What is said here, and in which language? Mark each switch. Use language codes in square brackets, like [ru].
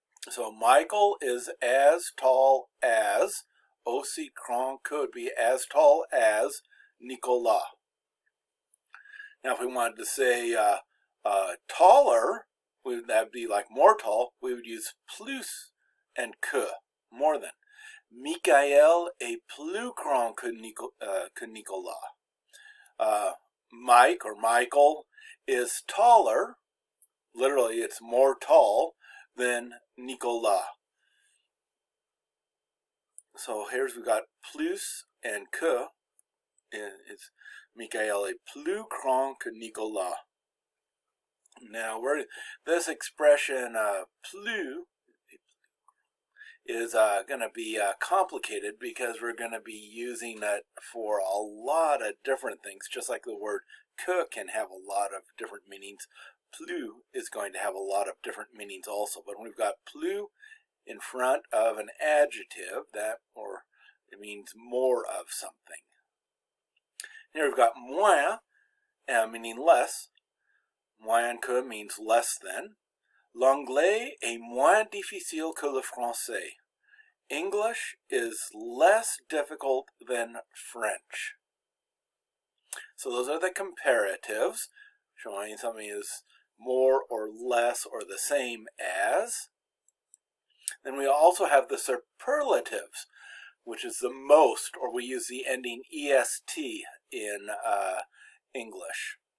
[en] So Michael is as tall as, [fr] aussi grand [en] could be as tall as Nicolas. Now, if we wanted to say taller, that'd be like more tall, we would use plus and que, more than. [fr] Michael est plus grand que Nicolas. [en] Mike or Michael is taller, literally it's more tall than Nicolas. So here's we've got plus and que. It's [fr] Michael est plus grand que Nicolas. [en] Now, this expression plus is going to be complicated because we're going to be using it for a lot of different things, just like the word que can have a lot of different meanings. Plus is going to have a lot of different meanings also. But when we've got plus in front of an adjective, or it means more of something. Here we've got moins, meaning less. Moins que means less than. [fr] L'anglais est moins difficile que le français. [en] English is less difficult than French. So those are the comparatives, showing something is more or less or the same as. Then we also have the superlatives, which is the most, or we use the ending est in English.